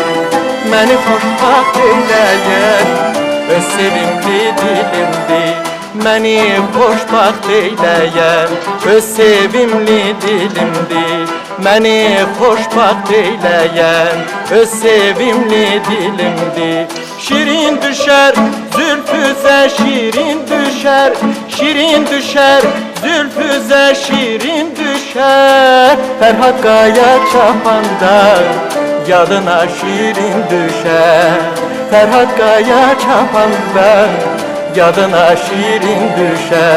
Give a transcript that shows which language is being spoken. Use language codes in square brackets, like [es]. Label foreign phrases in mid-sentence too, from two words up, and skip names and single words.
[az] Məni xoşbaxt eyləyən öz sevimli dilimdir. Məni xoşbaxt eyləyən öz sevimli dilimdir. Məni xoşbaxt eyləyən öz sevimli dilimdir. [tr] Şirin düşer zülfüze, şirin düşer, şirin düşer zülfüze, şirin düşer. Ferhat Kaya çapanda yadına şirin düşer. Ferhat Kaya çapanda yadına şirin düşer.